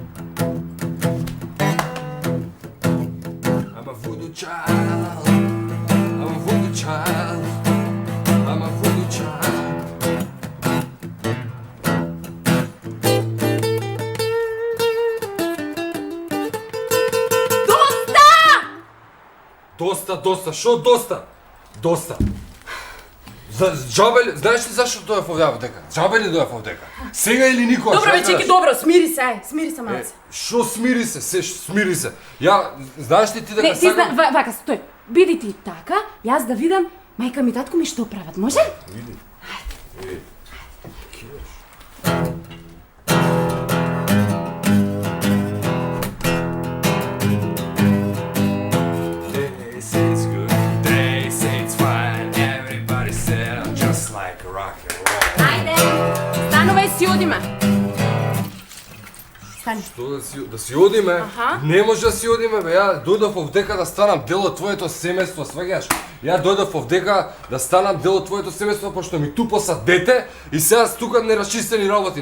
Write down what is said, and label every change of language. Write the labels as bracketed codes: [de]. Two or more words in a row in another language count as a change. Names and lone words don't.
[en] I'm a voodoo child. I'm a voodoo child. I'm a voodoo child. [mk] Доста! Шо доста? Доста. Джабе ли, знаеш ли зашто дојав овде дека? Джабе ли дојав овде дека? Сега или никогаш? Добро, бе, чеки, добро, смири се малце. Шо смири се, смири се. Ја, знаеш ли ти дека Не, ти сакам... вака, стој. Биди ти така, јас да видам мајка ми татко ми што прават, може? Види. [en] They say it's good, they say it's fine. Everybody said just like rock and roll. [mk] Ајде, станувај си одиме. Стани. Што да си одиме? Аха. Не може да си одиме, бе. Ја дојдов овдека да станам дел од твоето семејство, сваѓаш? Ја дојдов овдека да станам дел од твоето семејство, пошто ми тупо са дете и сега стукат нерасчистени работи.